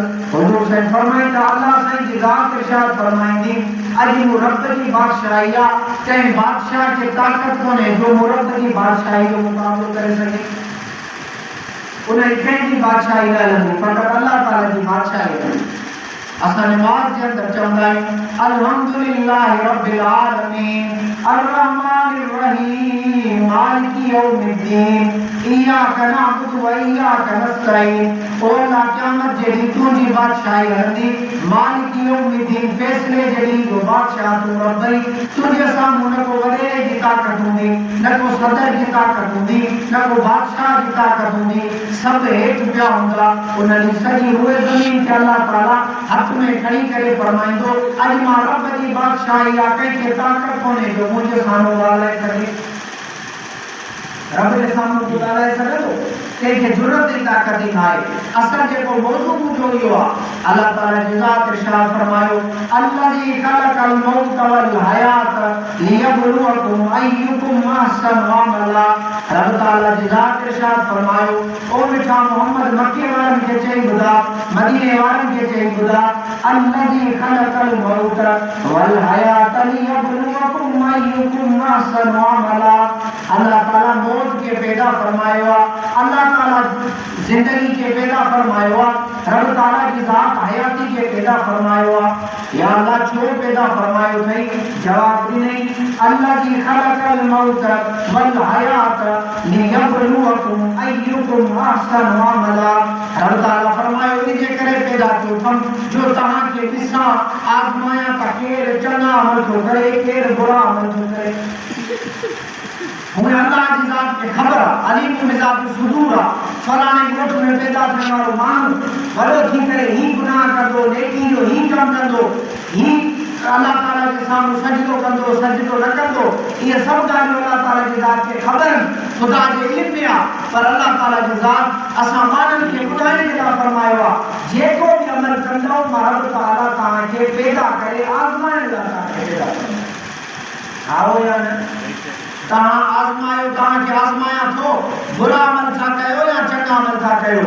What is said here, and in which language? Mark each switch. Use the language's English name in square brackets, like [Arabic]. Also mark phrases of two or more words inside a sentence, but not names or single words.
[Sindhi] हुज़ूर से फरमाइंदा अल्लाह साईं की ज़ात इरशाद फरमाईंदी अॼु मूं रब जी बादशाही आ। कंहिं बादशाह खे ताक़त कोन्हे जो मूं रब जी बादशाही जो मुक़ाबिलो करे सघे। उन कंहिंजी बादशाही न हलंदी, फ़क़ति अल्लाह ताला जी बादशाही हलंदी। असां नमाज़ जे अंदर चवंदा आहियूं [Arabic] الحمد لله رب العالمين الرحمن الرحيم مالك يوم الدين إياك نعبد وإياك نستعين. [Sindhi] ओ अल्लाह क़यामत जे ॾींहुं तुंहिंजी बादशाही हलंदी। [Arabic] مالك يوم الدين [Sindhi] फैसले जे ॾींहुं जो बादशाह तूं रब ई। तुंहिंजे साम्हूं न को वॾेरे जी ताक़त हूंदी, न को सदर जी ताक़त हूंदी, न को बादशाह जी ताक़त हूंदी। सभु हेठि पिया हूंदा। उन ॾींहुं सॼी उहे ज़मीन खे अल्लाह ताला हथ में खणी करे फरमाईंदो अॼु मां रब जी बादशाही आ। कंहिंखे ताक़त कोन्हे जो मुंहिंजे साम्हूं ॻाल्हाए सघे। रब जे साम्हूं तूं ॻाल्हाए सघंदो, कंहिंखे ज़रूरत जी ताक़त ई न आहे। असां जेको मौज़ू ॿुधो इहो आहे अल्लाह ताला जी ज़ात इरशाद फरमायो [Arabic] الذي خلق الموت والحياة ليبلوكم أيكم أحسن عملا. [Sindhi] रब ताला जी ज़ात इरशाद फरमायो ओ मिठा मोहम्मद मक्के वारनि खे चई ॿुधा, मदीने वारनि खे चई ॿुधा [Arabic] الذي خلق الموت والحياة ليبلوكم أيكم أحسن عملا. [Sindhi] अल्लाह ताला मौत के पैदा फरमायो आ, अल्लाह ताला जिंदगी के पैदा फरमायो आ, रब ताला की ज़ात हयाती के पैदा फरमायो आ। या अल्लाह छो पैदा फरमायो थई? जवाब ॾिनई [Arabic] الذي خلق الموت والحياة ليبلوكم أيكم أحسن عملا. [Sindhi] रब ताला फरमायो इनजे करे पैदा कयो अथम जो तव्हां खे ॾिसां आज़मायां त केरु चङा अमल थो करे केरु बुरा अमल थो करे। [Urdu] مجھے اللہ کی ذات کے خبر [Sindhi] अलीम मिजाज सुदूर फलाने गोठ में पैदा थियण वारो माण्हू वॾो थी करे ही गुनाह कंदो, नेकी जो ही कम कंदो, ही अल्लाह ताला के साम्हूं सजदो कंदो, सजदो न कंदो। [Urdu] یہ سب [Sindhi] ॻाल्हियूं [Urdu] اللہ تعالیٰ کی ذات کے خبر [Sindhi] खुदा जे इल्म में आ। पर अल्लाह ताला की ज़ात असां माण्हुनि खे ॿुधाइण जे लाइ फरमायो आ जेको भी अमल कंदो मां रब ताला तव्हांखे पैदा करे आज़माइण लाइ तव्हांखे पैदा कंदो। आओ या न तव्हां आज़मायो, तव्हांखे आज़माया थो बुरा अमल था कयो या चङा अमल था कयो।